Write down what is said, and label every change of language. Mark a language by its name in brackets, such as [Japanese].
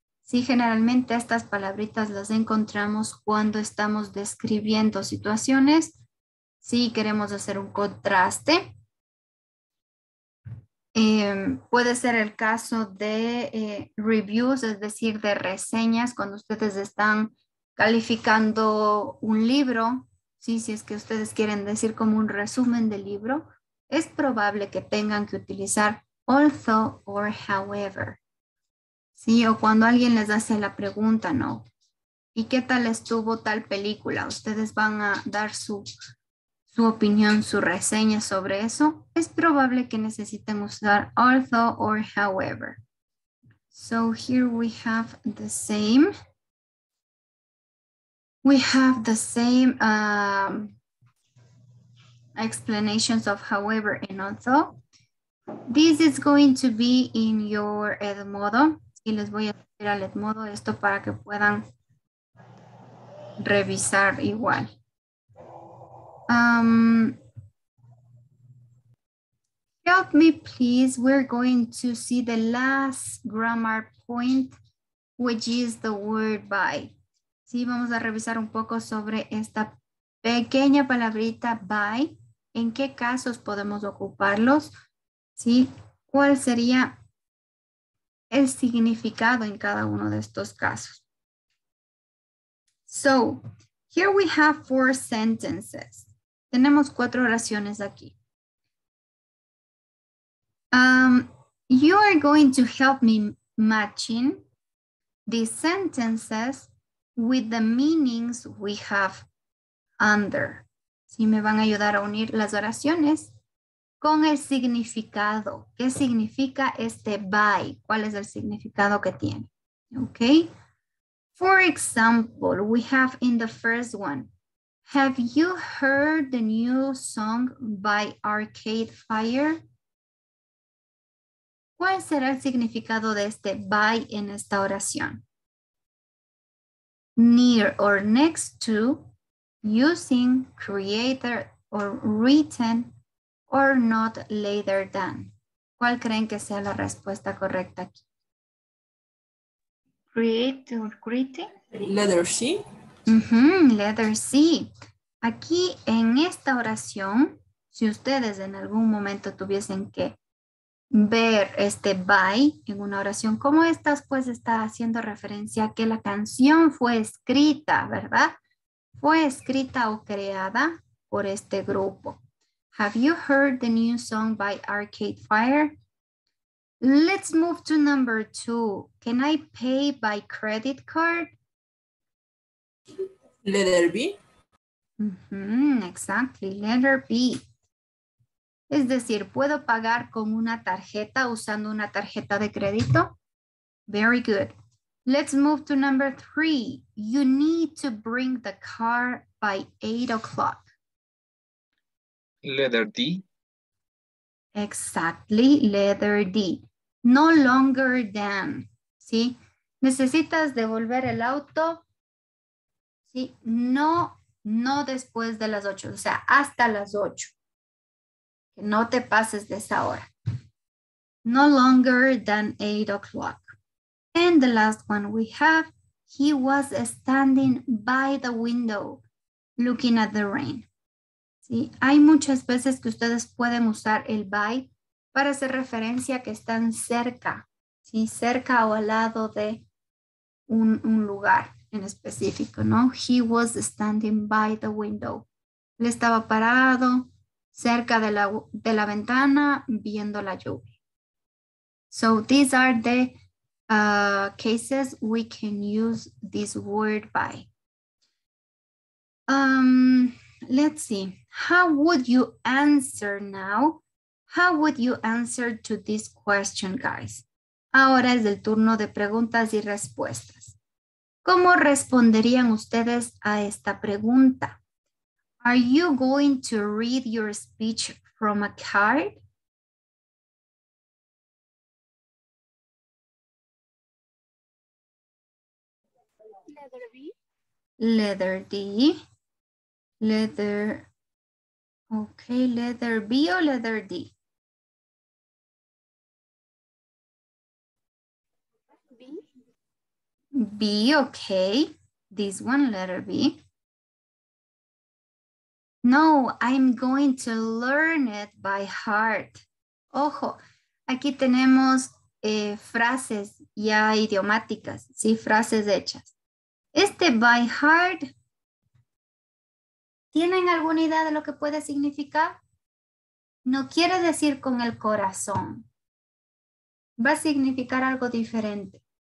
[Spanish] Sí, generalmente estas palabritas las encontramos cuando estamos describiendo situaciones. Sí, queremos hacer un contraste. Puede ser el caso de reviews, es decir, de reseñas, cuando ustedes están calificando un libro. Sí, si es que ustedes quieren decir como un resumen del libro, es probable que tengan que utilizar [English] although or however. [Spanish] Sí, o cuando alguien les hace la pregunta, ¿no? ¿Y qué tal estuvo tal película? Ustedes van a dar su opinión, su reseña sobre eso. Es probable que necesiten usar [English] although or however. So here we have the same. We have the same explanations of however and although. This is going to be in your Edmodo. [Spanish] Y les voy a hacer al Edmodo esto para que puedan revisar igual. [English] Help me, please. We're going to see the last grammar point, which is the word by. [Spanish] Sí, vamos a revisar un poco sobre esta pequeña palabrita by. ¿En qué casos podemos ocuparlos? ¿Sí? ¿Cuál sería el significado en cada uno de estos casos? [English] So, Here we have 4 sentences. [Spanish] Tenemos 4 oraciones aquí. [English] You are going to help me matching these sentences with the meanings we have under. [Spanish] Sí, me van a ayudar a unir las oraciones con el significado. ¿Qué significa este by? ¿Cuál es el significado que tiene? [English] Okay. For example, we have in the first one, have you heard the new song by Arcade Fire? [Spanish] ¿Cuál será el significado de este by en esta oración? [English] Near or next to, using, created or written, or not later than. [Spanish] ¿Cuál creen que sea la respuesta correcta aquí? [English] Create or greeting. Letter C. Letter C. [Spanish] Aquí en esta oración, si ustedes en algún momento tuviesen que ver este by en una oración como esta, pues está haciendo referencia a que la canción fue escrita, ¿verdad? Fue escrita o creada por este grupo. [English] Have you heard the new song by Arcade Fire? Let's move to number 2. Can I pay by credit card? Letter B. Exactly, letter B. [Spanish] Es decir, ¿puedo pagar con una tarjeta usando una tarjeta de crédito? [English] Very good. Let's move to number 3. You need to bring the car by 8 o'clock. Letter D. Exactly, letter D. No longer than, [Spanish] ¿sí? ¿Necesitas devolver el auto? Sí, no después de las 8, o sea, hasta las 8. Que no te pases de esa hora. [English] No longer than 8 o'clock. And the last one we have, he was standing by the window looking at the rain. [Spanish] ¿Sí? Hay muchas veces que ustedes pueden usar el by para hacer referencia a que están cerca, ¿sí? Cerca o al lado de un lugar en específico, ¿no? [English] He was standing by the window. [Spanish] Él estaba parado cerca de la ventana viendo la lluvia. [English] So these are the cases we can use this word by. Let's see. How would you answer now? How would you answer to this question, guys? [Spanish] Ahora es el turno de preguntas y respuestas. ¿Cómo responderían ustedes a esta pregunta? [English] Are you going to read your speech from a card? Letter B. Letter D. Letter, okay, letter B o letter D? B. B, okay. This one, letter B. No, I'm going to learn it by heart. [Spanish] Ojo, aquí tenemos frases ya idiomáticas, ¿sí? Frases hechas. Este by heart, ¿tienen alguna idea de lo que puede significar? No quiere decir con el corazón. Va a significar algo diferente.